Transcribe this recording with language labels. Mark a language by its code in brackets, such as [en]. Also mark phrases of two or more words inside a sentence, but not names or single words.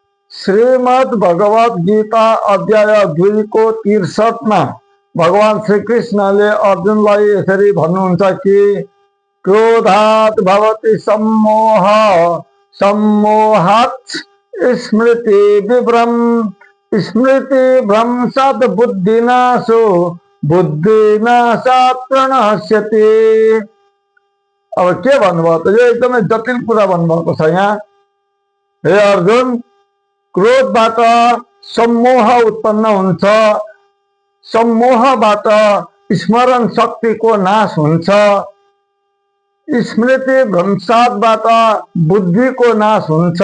[ne] श्रीमद् भगवत गीता अध्याय 2 को 63 में भगवान श्री कृष्णले अर्जुनलाई यसरी भन्नुहुन्छ कि [sa] क्रोधात् भवति सम्मोह सम्मोहात् स्मृति विभ्रम स्मृति भ्रंशात् बुद्धिनाशो बुद्धिनाशात् प्रणश्यति। [ne] अब के भन्नुभयो त यो एकदमै जटिल कुरा भन्नुभएको छ यहाँ। हे अर्जुन, क्रोधबाट सम्मोह उत्पन्न हुन्छ, सम्मोहबाट स्मरण शक्तिको नाश हुन्छ, स्मृति भ्रंशातबाट बुद्धिको नाश हुन्छ।